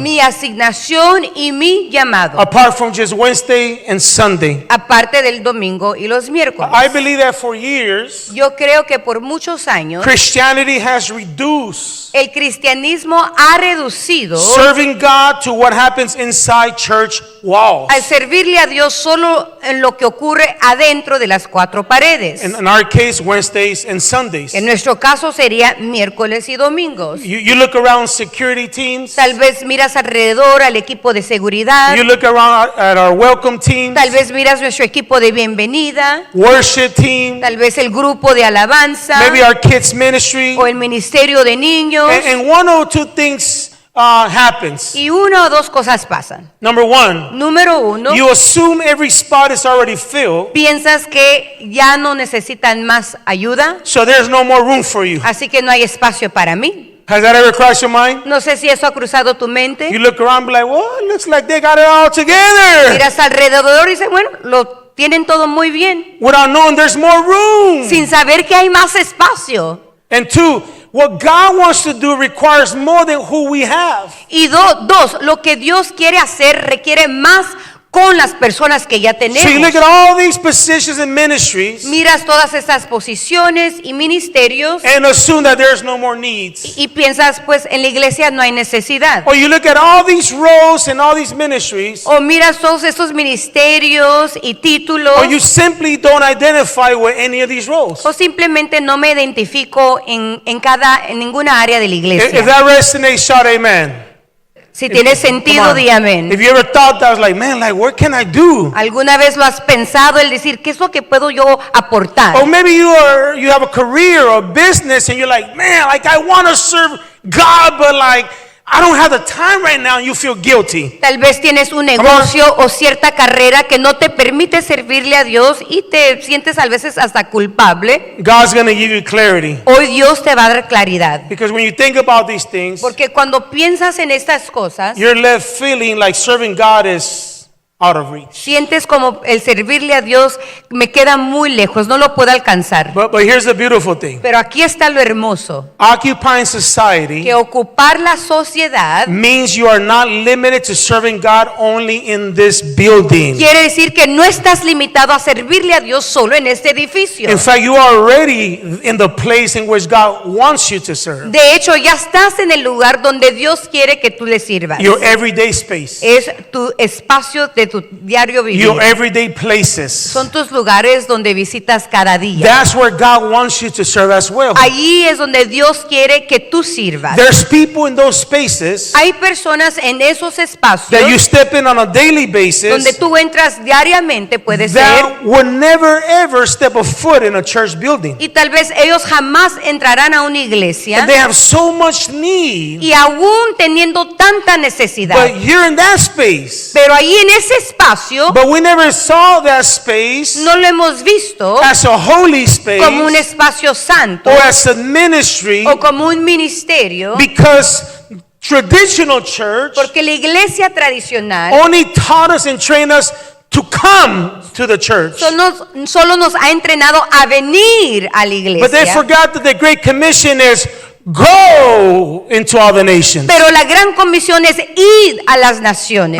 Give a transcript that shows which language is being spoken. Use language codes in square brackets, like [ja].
[es] mi asignación y mi llamado, [en] apart from just Wednesday and Sunday? [es] aparte del domingo y los miércoles? [en] I believe that for years, [es] Yo creo que por muchos años [en] Christianity has reduced [es] el cristianismo ha ha reducido [en] serving God to what happens inside church walls. [es] al servirle a Dios solo en lo que ocurre adentro de las cuatro paredes. [en] In our case, Wednesdays and Sundays. [es] En nuestro caso sería miércoles y domingos. [en] You look around security teams. [es] Tal vez miras alrededor al equipo de seguridad. [en] You look around at our welcome teams. [es] Tal vez miras nuestro equipo de bienvenida. [en] Worship team. [es] Tal vez el grupo de alabanza. [en] Maybe our kids ministry. [es] O el ministerio de niños. [en] And one or two things happens. [es] Y una o dos cosas pasan. [en] Number one, [es] Número uno, [en] you assume every spot is already filled, [es] piensas que ya no necesitan más ayuda, [en] so there's no more room for you. [es] así que no hay espacio para mí. [en] Has that ever crossed your mind? [es] No sé si eso ha cruzado tu [en] You [es] mente. [en] look around and be like, well, it looks like they got it all together. [es] Miras alrededor y dices, bueno, lo tienen todo muy bien, [en] Without knowing there's more room. [es] sin saber que hay más espacio. [en] And two, what God wants to do requires more than who we have. [es] Y dos, lo que Dios quiere hacer requiere más con las personas que ya [en] So you [es] tenemos. [en] look at all these positions and ministries [es] Miras todas estas posiciones y ministerios [en] and assume that there's no more needs. [es] y piensas, pues en la iglesia no hay necesidad. [en] Or you look at all these roles and all these ministries, [es] O miras todos estos ministerios y títulos, [en] or you simply don't identify with any of these roles. [es] o simplemente no me identifico en ninguna área de la [en] If [es] iglesia. [en] that resonates, shout amen. [es] Si tiene [en] Come [es] sentido, [en] on. [es] di amén. [en] If you ever thought that, I was like, man, like, what can I do? [es] ¿Alguna vez lo has pensado el decir qué es lo que puedo yo aportar? [en] Or maybe you have a career or a business and you're like, man, like I want to serve God, but like I don't have the time right now, and you feel guilty. [es] Tal vez tienes un negocio o cierta carrera que no te permite servirle a Dios y te sientes a veces hasta culpable. [en] God's going to give you clarity. [es] Hoy Dios te va a dar claridad. [en] Because when you think about these things, [es] Porque cuando piensas en estas cosas, [en] you're left feeling like serving God is out of reach. [es] sientes como el servirle a Dios me queda muy lejos, no lo puedo alcanzar. [en] But here's the beautiful thing. [es] Pero aquí está lo hermoso, [en] Occupying society [es] que ocupar la sociedad [en] means you are not limited to serving God only in this building. [es] quiere decir que no estás limitado a servirle a Dios solo en este edificio. [en] In fact, you are already in the place in which God wants you to serve. [es] De hecho, ya estás en el lugar donde Dios quiere que tú le sirvas. [en] Your everyday space. [es] Es tu espacio de tu diario vivir. [en] Your everyday places. [es] Son tus lugares donde visitas cada día. [en] That's where God wants you to serve as well. [es] Allí es donde Dios quiere que tú sirvas. [en] There's people in those spaces [es] Hay personas en esos espacios [en] that you step in on a daily [es] donde [en] basis [es] tú entras diariamente, puede ser, [en] that would never ever step a foot in a church building. [es] y tal vez ellos jamás entrarán a una iglesia, [en] And they have so much need, [es] y aún teniendo tanta necesidad. [en] but you're in that space. [es] Pero ahí en ese espacio [en] But we never saw that space [es] no lo hemos visto [en] as a holy [es] como un [en] space [es] espacio santo [en] or as a ministry [es] o como un ministerio, [en] because traditional church [es] porque la iglesia tradicional [en] only taught us and trained us to come to the church. [es] solo nos ha entrenado a venir a la [en] But they [es] iglesia. [en] forgot that the Great Commission is go into all the nations. [es] Pero la gran comisión es ir a las naciones.